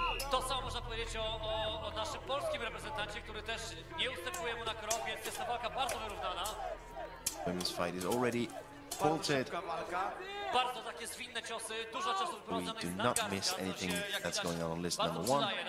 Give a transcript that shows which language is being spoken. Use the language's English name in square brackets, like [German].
[Polish] To samo można powiedzieć o naszym polskim reprezentancie, który też nie ustępuje mu na krok, więc jest to walka bardzo wyrównana. [English] Women's fight is already halted. [Polish] Bardzo takie zwinne ciosy, dużo ciosów wprowadzonych [English] We do not miss anything that's going on list number 1.